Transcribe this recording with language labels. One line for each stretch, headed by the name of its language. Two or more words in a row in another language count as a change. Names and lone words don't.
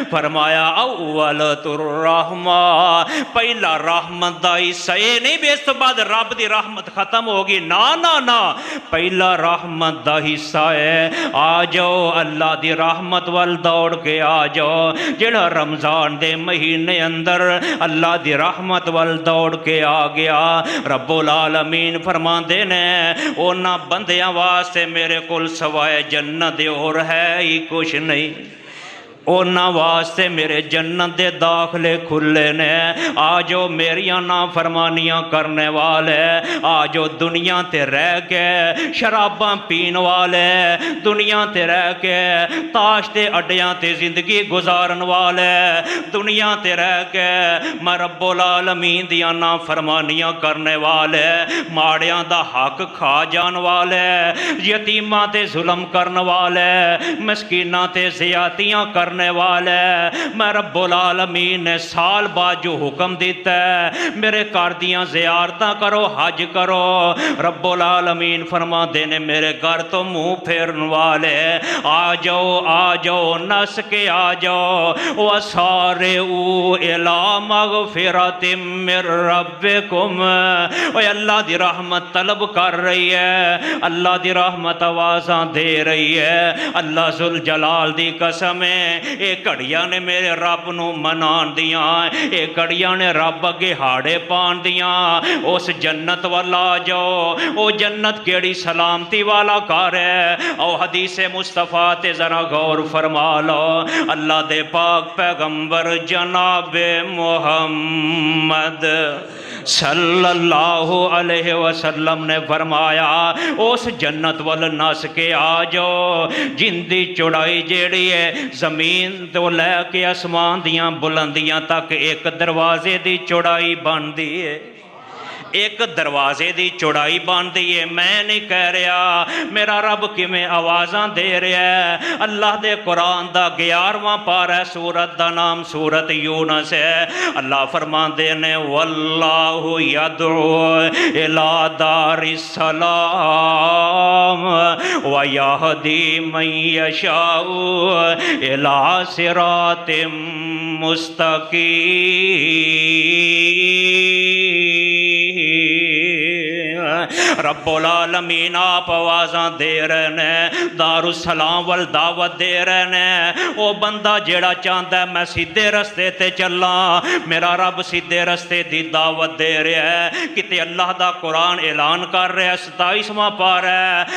Punjabi: फरमाया
Arabic: أوله رحمة,
Punjabi: پہلا رحمت دا حصہ یہ نہیں بھی اس تو بعد رب دی رحمت ختم ہوگی، نا نا نا، پہلا رحمت دا حصہ ہے. آ جاؤ اللہ دی رحمت ول دوڑ کے آ جاؤ. جیہڑا رمضان دے مہینے اندر اللہ دی رحمت ول دوڑ کے آ گیا, رب العالمین فرماندے نے انہاں بندیاں واسطے میرے کول سوائے جنت اور ہے ہی کجھ نہیں. انہاں واسطے میرے جنت دے داخلے کھلے نے. آ جو میریاں نا فرمانیاں کرنے والے، آ جو دنیا تے رہ کے شراباں پین والے، دنیا تے رہ کے تاش تے اڈیاں تے زندگی گزارن والے، دنیا تے رہ کے میں رب العالمین دیاں نا فرمانیاں کرنے والے، ماڑیاں دا حق کھا جان والے، یتیماں تے ظلم کرن والے، مسکیناں تے زیادتیاں کرنے والے، میں رب العالمین نے سال بعد جو حکم دتا ہے میرے گھر دیاں زیارتاں کرو، حج کرو, رب العالمین فرماتے نے میرے گھر تو منہ پھیرن والے آ جاؤ نس کے آ جاؤ.
Arabic: و سارعوا إلى مغفرة من ربكم,
Punjabi: اللہ دی رحمت طلب کر رہی ہے، اللہ دی رحمت آوازاں دے رہی ہے. اللہ ذو الجلال دی قسم ہے، یہ گھڑیاں نے میرے رب نوں منان دیاں، یہ گھڑیاں نے رب اگے ہاڑے پان دیاں. اس جنت ول آ جاؤ، او جنت کیہڑی سلامتی والا گھر ہے. اور حدیثِ مصطفیٰ تے ذرا غور فرما لو، اللہ دے پاک پیغمبر جنابِ محمد
Arabic: صلى الله عليه وسلم
Punjabi: نے فرمایا اس جنت ول نس کے آ جاؤ جیندی چوڑائی جیہڑی ہے زمین تو لیکے آسمان دیاں بلندیاں تک ایک دروازے کی چوڑائی بنتی ہے، ایک دروازے کی چوڑائی بنتی ہے. میں نہیں کہہ رہا, میرا رب کیمیں آوازاں دے رہا ہے. اللہ دے قرآن دا 11واں پارہ، سورت دا نام سورت یونس ہے. اللہ فرماتے نے
Arabic: والله يدعو إلى دار السلام و يهدي من يشاء إلى صراط مستقيم.
Punjabi: رب العالمین آپ آوازاں دے رہے نے، دار السلام ول دعوت دے رہے نے. وہ بندہ جیہڑا چاہتا ہے میں سیدھے رستے تے چلا، میرا رب سیدھے رستے کی دعوت دے رہا ہے. کتے اللہ دا قرآن اعلان کر رہا ہے، 27واں پارہ ہے.